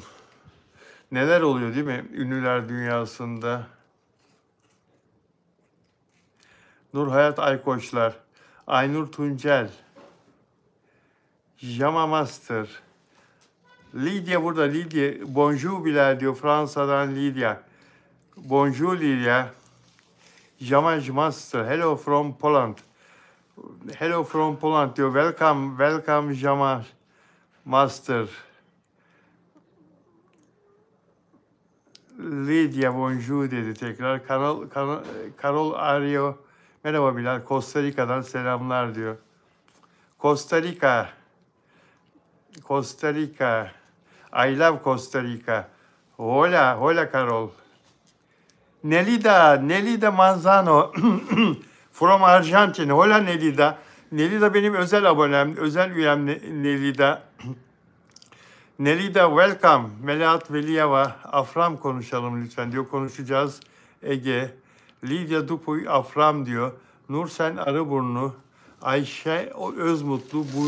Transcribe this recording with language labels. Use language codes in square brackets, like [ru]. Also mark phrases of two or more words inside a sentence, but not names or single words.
[tr] Neler oluyor değil mi ünlüler dünyasında? Nurhayat Aykoçlar, Aynur Tuncel, Jama Master, Lydia burada, Lydia. Bonjour Bilal diyor, Fransa'dan Lydia. [fr] Bonjour Lydia. [en] Jama Master, hello from Poland. Hello from Poland diyor, welcome Jama Master. [tr] Lydia bonjour dedi tekrar. Carol Ario, merhaba Bilal, Costa Rica'dan selamlar diyor. [en] Costa Rica. I love Costa Rica. [es] Hola Carol. [en] Nelida Manzano from Argentina. [es] Hola Nelida. [tr] Nelida benim özel abonem, özel üyem Nelida. [en] Nelida welcome. Melahat Veliyeva. [tr] Afram konuşalım lütfen diyor. Konuşacağız. Ege. Lidya Dupuy Afram diyor. Nursen Arıburnu. Ayşe Özmutlu.